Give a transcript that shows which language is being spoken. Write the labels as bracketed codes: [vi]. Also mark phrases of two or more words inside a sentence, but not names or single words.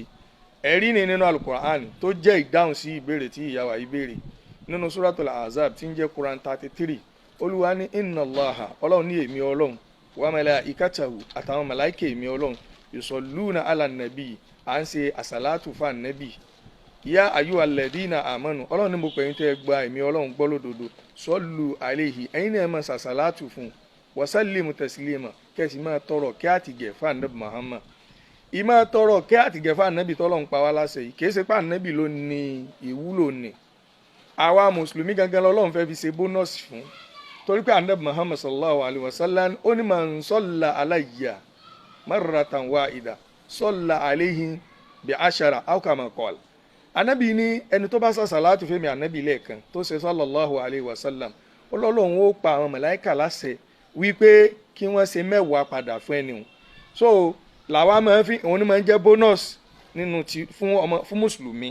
[yo] Ẹ̀rí ni nínú Al-Qur'an tó jẹ́ ìdáhùn sí ìbéèrè tí ìyá wa yìí béèrè nínú Suratul Ahzab tí ń jẹ́ Quran 33. Olúwa ní [ar] إن الله, [yo] Ọlọ́run ní èmi Ọlọ́run, [ar] وملائكته [yo] àtàwọn màláìkà èmi Ọlọ́run, [ar] يصلون على النبي, [yo] à ń ṣe àsàlátù fún ànábì. [ar] يا أيها الذين آمنوا, [yo] Ọlọ́run ní mo pè yín tẹ́ ẹ gba èmi Ọlọ́run gbọ́ lódodo, [ar] صلوا عليه, [yo] ẹ̀yin náà máa ṣàsàlátù fún, [ar] وسلموا تسليما, [yo] kẹ́sì máa tọrọ kẹ́ àtìgẹ̀ fún ànábì Muhammad. Ìmá tọrọ kẹ́ àtìgẹ̀ fún ànábì tọ́lọ́run pa wá láṣẹ yìí, kìí ṣe pé ànábì ló ní ìwúlò ní. Àwa mùsùlùmí gangan lọ́lọ́run fẹ́ fi ṣe bónọ́sì fún, torí pé ànábì Muhammad [ar] صلى الله عليه وسلم [yo] ó ní [ar] من صلى علي مرة واحدة صلى عليه بعشرة أو كما قال. [yo] Ànábì ní ẹni tó bá sá sàlátù fẹ́mi ànábì lẹ́ẹ̀kan tó ṣe [ar] صلى الله عليه وسلم, [yo] Ọlọ́run ó pa àwọn màláíkà láṣẹ wípé kí wọ́n ṣe 10 padà fún ẹni hùn. So làwa máa fi òun ni máa ń jẹ́ bónọ́sì nínú fún mùsùlùmí.